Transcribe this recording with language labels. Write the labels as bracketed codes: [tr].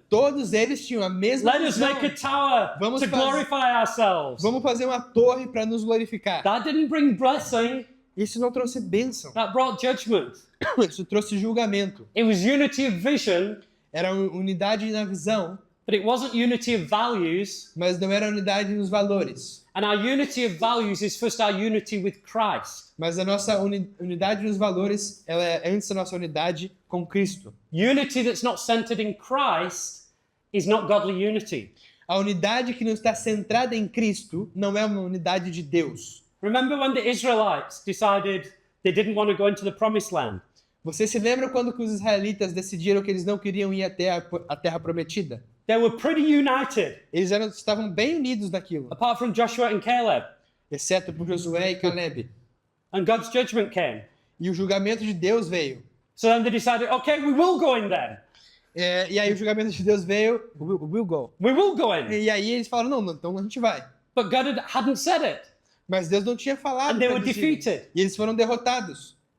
[pt] Todos eles tinham a mesma [en] Let us [pt] visão. [en] make a tower [pt] Vamos [en] to [pt] faz- [en] glorify ourselves. [pt] Vamos fazer uma torre para nos glorificar. [en] That didn't bring blessing, [pt] Isso não trouxe bênção. [en] that brought judgment. [pt] Isso trouxe julgamento. [en] It was unity of vision, [pt] Era unidade na visão, [en] but it wasn't unity of values. [pt] mas não era unidade nos valores. [en] And our unity of values is first our unity with Christ. [pt] Mas a nossa unidade nos valores, ela é antes da nossa unidade com Cristo. [en] Unity that's not centered in Christ is not godly unity. [pt] A unidade que não está centrada em Cristo não é uma unidade de Deus. [en] Remember when the Israelites decided they didn't want to go into the promised land? [pt] Você se lembra quando que os israelitas decidiram que eles não queriam ir até a terra prometida? [en] They were pretty united, [pt] Eles estavam bem unidos naquilo, [en] apart from Joshua and Caleb. [pt] exceto por Josué e Caleb. [en] And God's judgment came. [pt] E o julgamento de Deus veio. [en] So then they decided, okay, we will go in then. [pt] E aí o julgamento de Deus veio, [en] we'll go. We will go in. [pt] E aí eles falaram, não, então a gente vai. [en] But God hadn't said it. [pt] Mas Deus não tinha falado. [en] And they [pt] pra [en] were [pt] eles irem. [en] defeated. [pt] E eles foram derrotados.